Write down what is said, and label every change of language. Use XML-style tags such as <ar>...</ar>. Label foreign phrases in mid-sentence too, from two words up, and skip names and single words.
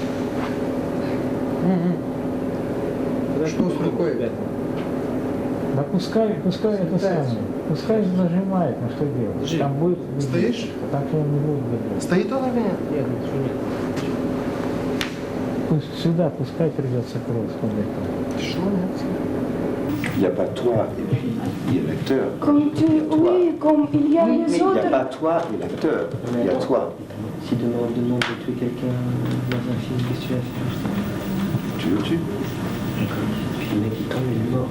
<ru>Что с рукой? Да пускай это самое. Пускай нажимает, ну что делать? Там будет... Стоишь? Так я не буду делать. Стоит он или нет? Нет, ничего нет. Пусть сюда, пускай придется кровь смотреть. Что нет?</ru> <fr>Il n'y a pas toi et puis il y a l'acteur. Comme tu, oui, comme il y a Mais les il n'y autres. a pas toi et l'acteur. Il y a toi. Si demain on te demande de tuer quelqu'un dans un film, qu'est-ce que tu vas faire? Tu le tues. Puis le mec il tombe, il est mort.</fr>